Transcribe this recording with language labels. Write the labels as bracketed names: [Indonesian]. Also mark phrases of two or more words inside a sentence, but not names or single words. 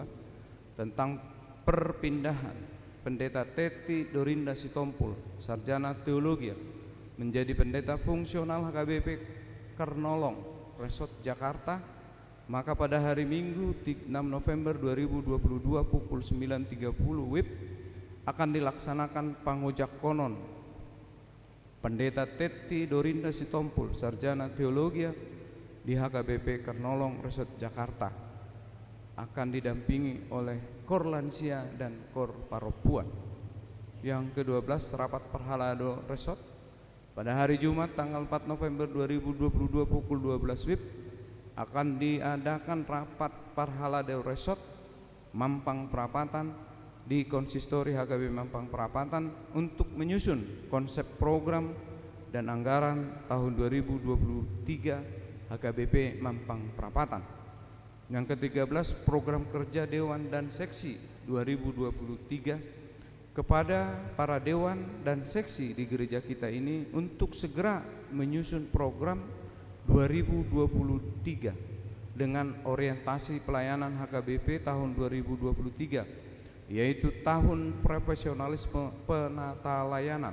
[Indonesian] tentang perpindahan Pendeta Teti Dorinda Sitompul, Sarjana Teologi, menjadi pendeta fungsional HKBP Kernolong, Resort Jakarta, maka pada hari Minggu 6 November 2022 pukul 9.30 WIB akan dilaksanakan pangojak konon Pendeta Teti Dorinda Sitompul, Sarjana Teologi di HKBP Kernolong Resort Jakarta, akan didampingi oleh Kor Lansia dan Kor Paropuan. Yang ke-12, rapat Perhalado Resort pada hari Jumat tanggal 4 November 2022 pukul 12 WIB akan diadakan rapat Parhalado Resort Mampang Perapatan di Konsistori HKBP Mampang Perapatan untuk menyusun konsep program dan anggaran tahun 2023 HKBP Mampang Perapatan. Yang ke-13, program kerja Dewan dan Seksi 2023 kepada para Dewan dan Seksi di gereja kita ini untuk segera menyusun program 2023 dengan orientasi pelayanan HKBP tahun 2023, yaitu tahun profesionalisme penata layanan.